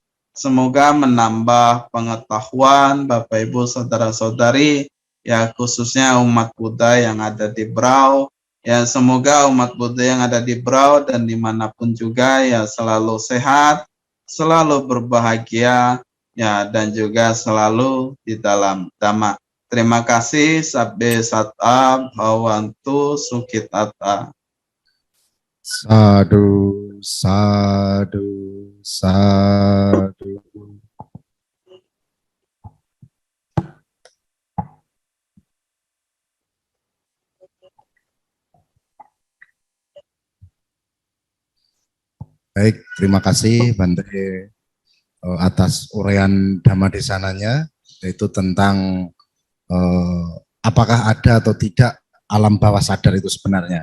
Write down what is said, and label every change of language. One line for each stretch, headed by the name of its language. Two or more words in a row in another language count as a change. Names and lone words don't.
Indonesian: Semoga menambah pengetahuan Bapak Ibu saudara-saudari, ya khususnya umat Buddha yang ada di Brau. Ya, semoga umat Buddha yang ada di Brau dan dimanapun juga ya selalu sehat, selalu berbahagia, ya dan juga selalu di dalam Dhamma. Terima kasih.
Pali: Sabbe sata bhavantu sukhitata. Sadu, sadu, sadu.
Indonesian: Baik, terima kasih Bante atas uraian
Pali: Dhamma Desananya,
Indonesian: yaitu tentang apakah ada atau tidak alam bawah sadar itu sebenarnya.